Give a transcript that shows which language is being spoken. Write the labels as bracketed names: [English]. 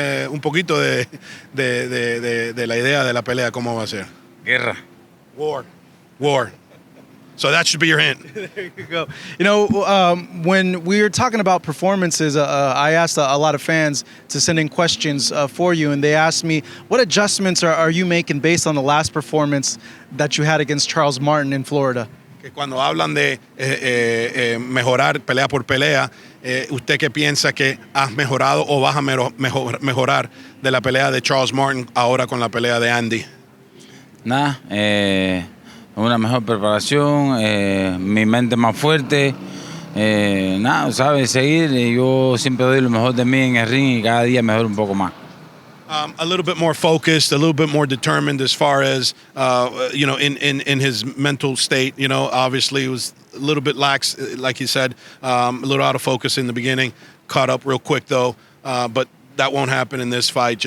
[Spanish] Un poquito de la idea de la pelea, ¿cómo va a ser? Guerra. [English] War. So that should be your hint. There you go. You know, when we were talking about performances, I asked a lot of fans to send in questions for you, and they asked me, what adjustments are you making based on the last performance that you had against Charles Martin in Florida? [Spanish] Que cuando hablan de mejorar pelea por pelea, ¿usted qué piensa que has mejorado o vas a mejorar de la pelea de Charles Martin ahora con la pelea de Andy? Nada, una mejor preparación, mi mente más fuerte, nada, ¿sabes? Seguir, yo siempre doy lo mejor de mí en el ring y cada día mejor un poco más. [English] A little bit more focused, a little bit more determined as far as, you know, in his mental state. You know, obviously he was a little bit lax, like he said, a little out of focus in the beginning, caught up real quick though, but that won't happen in this fight.